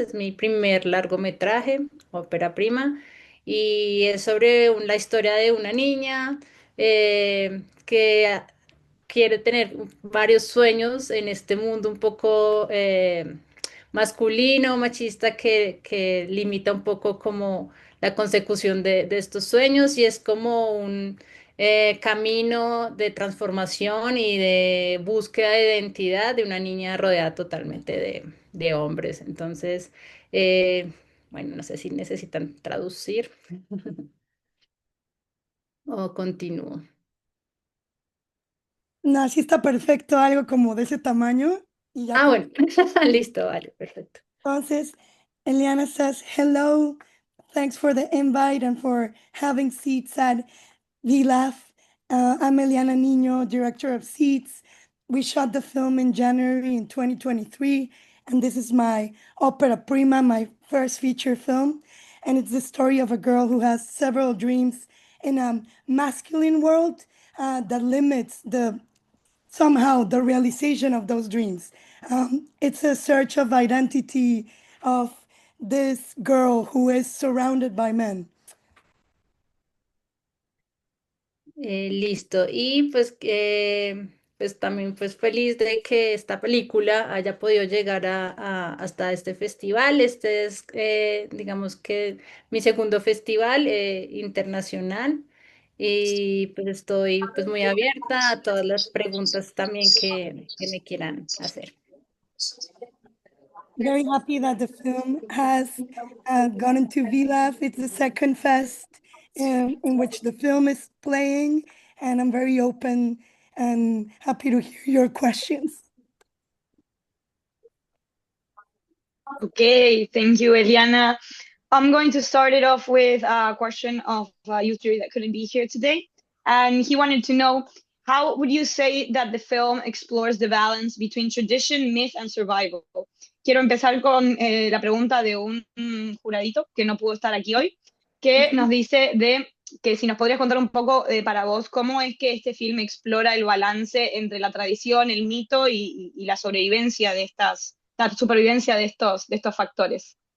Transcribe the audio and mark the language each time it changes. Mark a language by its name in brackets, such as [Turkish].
[Spanish] Es mi primer largometraje, ópera prima, y es sobre la historia de una niña que quiere tener varios sueños en este mundo un poco masculino, machista, que limita un poco como la consecución de estos sueños y es como un camino de transformación y de búsqueda de identidad de una niña rodeada totalmente de hombres. Entonces, bueno, no sé si necesitan traducir o continúo. No, sí está perfecto, algo como de ese tamaño. Y ya Ah, con... bueno, listo, vale, perfecto. Entonces, [English] Eliana says, hello, thanks for the invite and for having seats at VLAF. I'm Eliana Niño, director of Seats. We shot the film in January in 2023, and this is my opera prima, my first feature film. And it's the story of a girl who has several dreams in a masculine world that limits somehow the realization of those dreams. It's a search of identity of this girl who is surrounded by men. [Spanish] Listo. Y pues, pues también pues feliz de que esta película haya podido llegar hasta este festival. Este es, digamos que mi segundo festival internacional. Y pues estoy pues muy abierta a todas las preguntas también que me quieran hacer. [English] Very happy that the film has gone into VLAF. It's the second fest in which the film is playing, and I'm very open and happy to hear your questions. Okay, thank you, Eliana. I'm going to start it off with a question of a youth jury that couldn't be here today. And he wanted to know, how would you say that the film explores the balance between tradition, myth, and survival? [Spanish] Quiero empezar con la pregunta de un juradito que no pudo estar aquí hoy, que nos dice de que si nos podrías contar un poco para vos cómo es que este film explora el balance entre la tradición, el mito y la sobrevivencia de la supervivencia de estos factores.